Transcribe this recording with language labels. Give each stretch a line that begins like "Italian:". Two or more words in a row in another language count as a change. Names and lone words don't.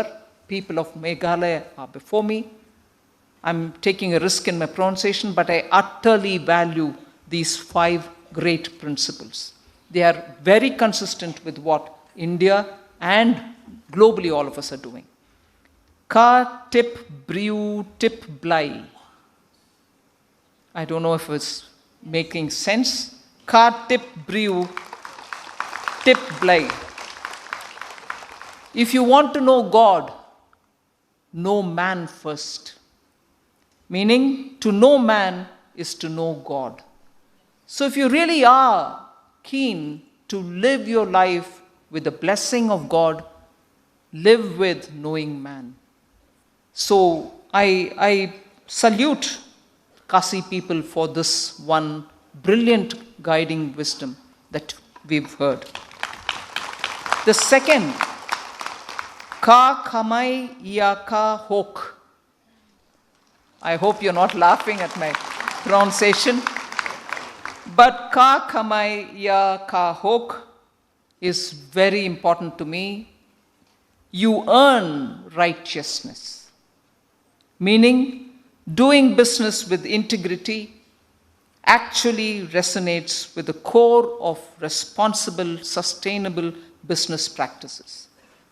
English: People of Meghalaya are before me. I'm taking a risk in my pronunciation, but I utterly value these 5 great principles. They are very consistent with what India and globally all of us are doing.
Khasi: Ka tip brew tip blay.
English: I don't know if it's making sense.
Khasi: Ka tip brew tip blay.
English: If you want to know God, know man first. Meaning, to know man is to know God. So if you really are keen to live your life with the blessing of God, live with knowing man. So I salute Khasi people for this one brilliant guiding wisdom that we've heard. The second,
Khasi: Ka kamai ya ka hok.
English: I hope you're not laughing at my pronunciation. But
Khasi: ka kamai ya ka hok
English: is very important to me. You earn righteousness. Meaning, doing business with integrity actually resonates with the core of responsible, sustainable business practices.